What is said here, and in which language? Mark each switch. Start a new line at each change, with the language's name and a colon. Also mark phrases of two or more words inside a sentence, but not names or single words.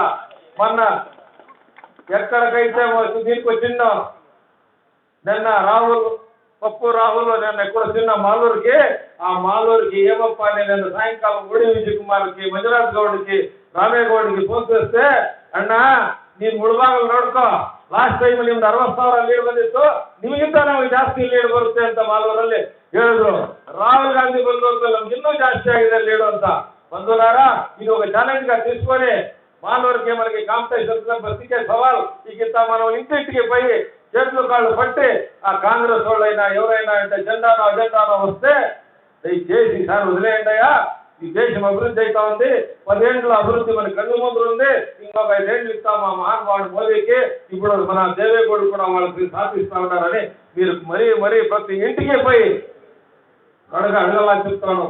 Telugu: మొన్న ఎక్కడికైతే దీనికి వచ్చిందో నిన్న పప్పు రాహుల్ నిన్న ఎక్కడ వచ్చిన మాలూరుకి, ఆ మాలూరుకి ఏమప్ప నేను సాయంకాలం ఓడి విజయ్ కుమార్కి, మంజునాథ్ గౌడ్కి, రామేగౌడ్కి ఫోన్ చేస్తే అన్నా
Kannada: ನೀನು ಮುಳುಬಾಗಲು ನೋಡ್ಕೋ ಲಾಸ್ಟ್ ಟೈಮ್ ನಿಮ್ದು 60,000 ಲೀಡ್ ಬಂದಿತ್ತು ನಿಮಗಿಂತ ನಮಗೆ ಜಾಸ್ತಿ ಲೀಡ್ ಬರುತ್ತೆ ಅಂತ ಮಾಲೂರಲ್ಲಿ ಹೇಳಿದ್ರು. ರಾಹುಲ್ ಗಾಂಧಿ ಬಂದವ್ರಿಗೆ ನಮ್ಗೆ ಇನ್ನೂ ಜಾಸ್ತಿ ಆಗಿದೆ ಲೀಡು ಅಂತ.
Telugu: ಬಂಧುಲಾರಾ, ఇది ఒక ఛాలెంజ్ గా తీసుకొని మాలూరుకి మనకి కాంపిటీషన్ బతికే సవాల్ ఈకింత మనం ఇంటింటికి పోయి చేతులు కాళ్ళు పట్టి ఆ కాంగ్రెస్ వాళ్ళైనా ఎవరైనా అంటే జెండానో అజెండానో వస్తే దయచేసి సార్ వదిలేయండియా, ఈ దేశం అభివృద్ధి అవుతా ఉంది, 10 ఏళ్ళ అభివృద్ధి మన కళ్ళు ముందు ఉంది, ఇంకొక 5 ఏళ్ళు ఇస్తాం మా మహానుభావుడు మోదీకి, ఇప్పుడు మన దేవేగౌడ్ కూడా వాళ్ళకి సాధిస్తూ ఉంటారని మీరు మరీ ప్రతి ఇంటికి పోయి అడగలా చెప్తాను.